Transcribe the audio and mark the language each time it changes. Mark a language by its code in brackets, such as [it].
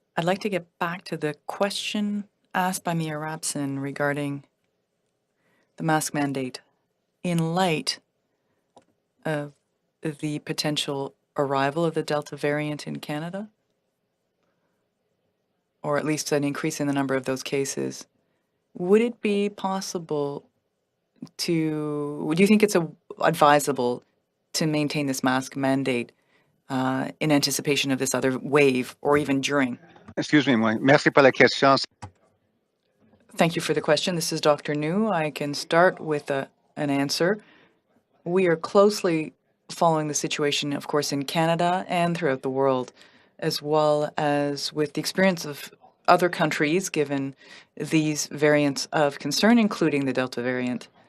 [en] I'd like to get back to the question asked by Mia Rapson regarding the mask mandate in light of the potential arrival of the Delta variant in Canada, or at least an increase in the number of those cases. Would it be possible do you think it's advisable to maintain this mask mandate in anticipation of this other wave or even during. Excuse me, [fr] merci pour la question. [en] Thank you for the question. This is Dr. New. I can start with an answer. We are closely following the situation, of course, in Canada and throughout the world, as well as with the experience of other countries given these variants of concern, including the Delta variant.